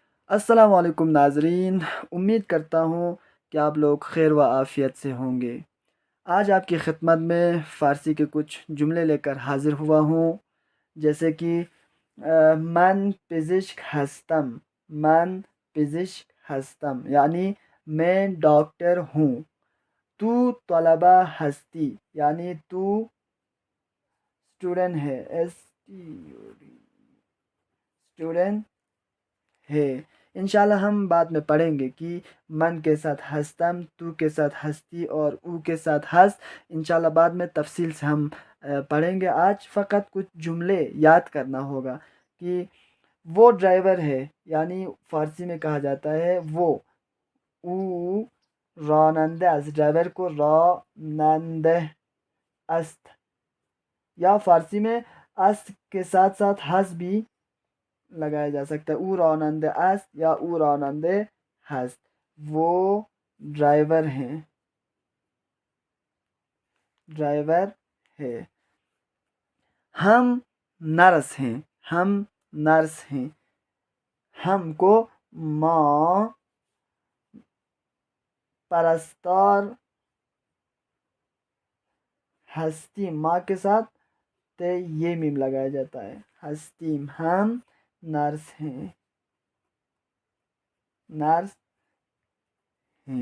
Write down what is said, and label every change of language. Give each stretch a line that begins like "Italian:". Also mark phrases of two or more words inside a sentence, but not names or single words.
Urdu: السلام علیکم ناظرین، امید کرتا ہوں کہ آپ لوگ خیر و عافیت سے ہوں گے۔ آج آپ کی خدمت میں فارسی کے کچھ جملے لے کر حاضر ہوا ہوں، جیسے کہ
Persian: من پزشک ہستم، من پزشک ہستم
Urdu: یعنی میں ڈاکٹر ہوں۔
Persian: تو طلبہ ہستی
Urdu: یعنی تو اسٹوڈنٹ ہے، اسٹوڈنٹ ہے۔
Arabic: انشاءاللہ
Urdu: ہم بعد میں پڑھیں گے کہ من کے ساتھ ہستم، تو کے ساتھ ہستی اور او کے ساتھ ہست۔
Arabic: انشاءاللہ
Urdu: بعد میں تفصیل سے ہم پڑھیں گے۔ آج فقط کچھ جملے یاد کرنا ہوگا کہ وہ ڈرائیور ہے، یعنی فارسی میں کہا جاتا ہے وہ،
Persian: او رانندہ است،
Urdu: ڈرائیور کو
Persian: رانندہ است،
Urdu: یا فارسی میں است کے ساتھ ساتھ ہس بھی لگایا جا سکتا ہے،
Persian: او راننده است یا او راننده هست،
Urdu: وہ ڈرائیور ہیں، ڈرائیور ہے۔ ہم نرس ہیں، ہم نرس ہیں، ہم کو
Persian: ماں پرستار ہستیم،
Urdu: ماں کے ساتھ تے یہ میم لگایا جاتا ہے، ہستیم، ہم نرس ہیں، نرس ہیں۔